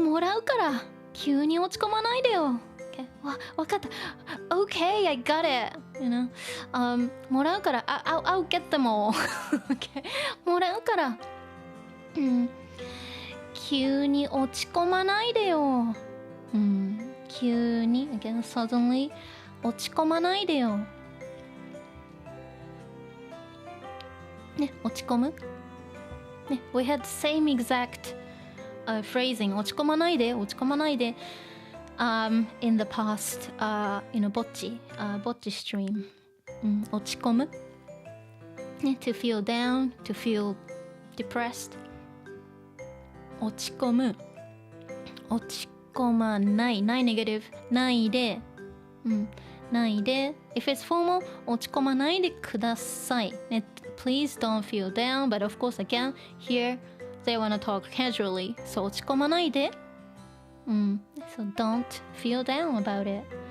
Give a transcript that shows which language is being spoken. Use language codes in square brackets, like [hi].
[ja] もらうから急に落ち込まないでよ。 [en] Okay. [ja] わかった。 [en] Okay, I got it. You know, [ja] もらうから、 [en] I'll get them all. [ja] Okay. もらうから。急に落ち込まないでよ。急に、 [en] again, suddenly [ja] 落ち込まないでよ。ね、落ち込む。 [en] ね、we had same exact phrasing [ja] 落ち込まないで、落ち込まないで。 [en] in the past, bocce stream. [ja] 落ち込む。 [en] ね、to feel down, to feel depressed. [ja] 落ち込む。落ち込まない。ない negative。ないで。ないで。 [en] If it's formal, [ja] 落ち込まないでください。 [en] ね、please don't feel down, but of course again, here, they wanna talk casually. [ja] So 落ち込まないで。 [en] So don't feel down about it.